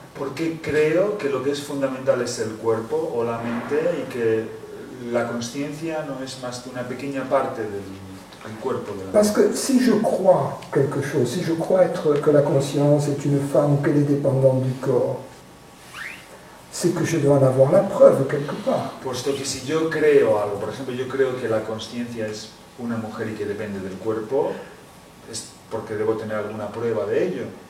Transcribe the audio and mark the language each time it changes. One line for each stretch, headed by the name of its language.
Spanish: ¿Por qué creo que lo que es fundamental es el cuerpo o la mente y que la conciencia no es más que una pequeña parte del cuerpo de la
French: Parce
Spanish: mente?
French: que si je crois quelque chose, si je crois que la conscience est une femme ou qu'elle est dépendante du corps, c'est que je dois en avoir la preuve quelque part.
Spanish: Puesto que si yo creo algo, por ejemplo, yo creo que la conciencia es una mujer y que depende del cuerpo, es porque debo tener alguna prueba de ello.